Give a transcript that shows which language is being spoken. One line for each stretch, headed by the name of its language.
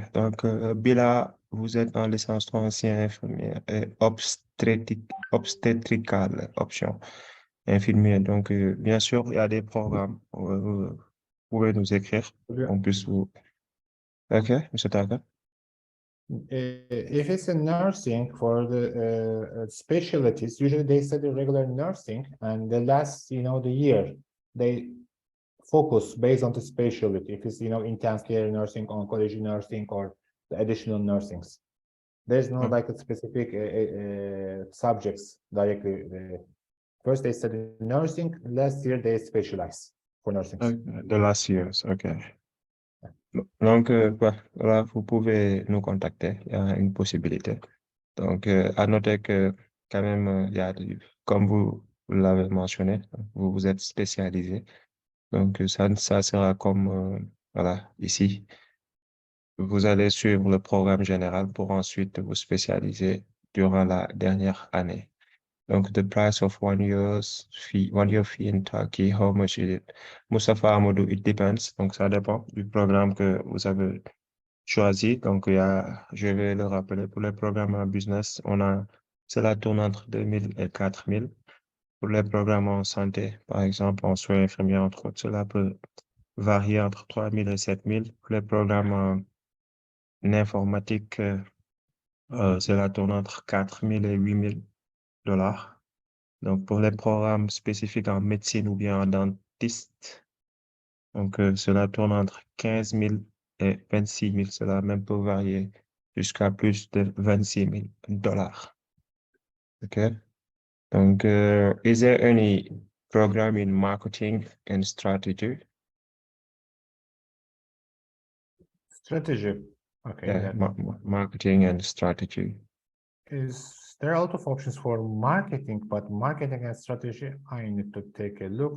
French: Donc, Bila, vous êtes en licence 3 ancien infirmière et obstétricale, option infirmière. Donc, bien sûr, il y a des programmes. Vous pouvez nous écrire. On puisse vous... OK, Mr. Tarkan.
English: If it's in nursing for the specialties, usually they study regular nursing, and the last, the year, they focus based on the specialty. If it's, intensive care nursing, oncology nursing, or the additional nursings. There's no like a specific subjects directly. First they study nursing, last year they specialize for nursing. The last years, OK.
French: Donc, voilà, vous pouvez nous contacter, il y a une possibilité. Donc, à noter que quand même, il y a comme vous l'avez mentionné, vous vous êtes spécialisé. Donc, ça sera comme, voilà, ici. Vous allez suivre le programme général pour ensuite vous spécialiser durant la dernière année.
English: Donc, the price of 1 year fee in Turkey, how much is it? Mustafa Amadou, it depends.
French: Donc, ça dépend du programme que vous avez choisi. Donc, je vais le rappeler, pour les programmes en business, cela tourne entre 2000 et 4000. Pour les programmes en santé, par exemple, en soins infirmiers, entre autres, cela peut varier entre 3000 et 7000. Pour les programmes en informatique, cela tourne entre 4000 et 8000 dollars. Donc, pour les programmes spécifiques en médecine ou bien en dentiste, donc, cela tourne entre 15 000 et 26 000. Cela même peut varier jusqu'à plus de 26 000 dollars.
English: OK? Donc, is there any program in marketing and strategy? Strategy. Okay. Yeah, marketing and strategy. There are a lot of options for marketing, but marketing and strategy, I need to take a look.